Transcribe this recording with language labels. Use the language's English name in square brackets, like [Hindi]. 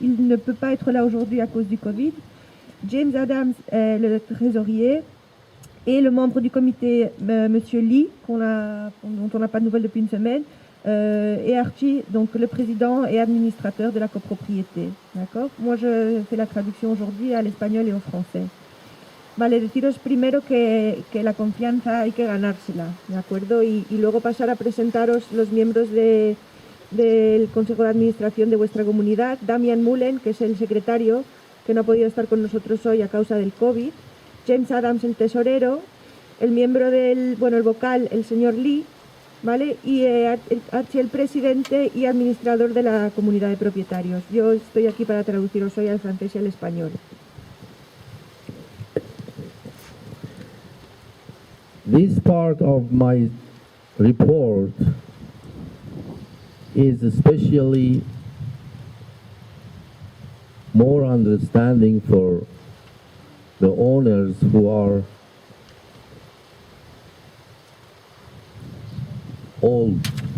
[French] Il ne peut pas être là aujourd'hui à cause du Covid. James Adams est le trésorier. Et le membre du comité, Monsieur Lee, dont on n'a pas de nouvelles depuis une semaine, et Archie, donc le président et administrateur de la copropriété. D'accord? Moi, je fais la traduction aujourd'hui à l'espagnol et au français. [Spanish] Vale, deciros primero que la confianza hay que ganársela, ¿de acuerdo? Y luego pasar a presentaros los miembros del Consejo de Administración de vuestra comunidad. Damian Mullen, que es el secretario, que no ha podido estar con nosotros hoy a causa del COVID. James Adams, el tesorero. El miembro el vocal, el señor Lee, ¿vale? Y Archie, el presidente y administrador de la comunidad de propietarios. Yo estoy aquí para traduciros hoy al francés y al español. [English] This part of my report is especially more understanding for the owners who are old.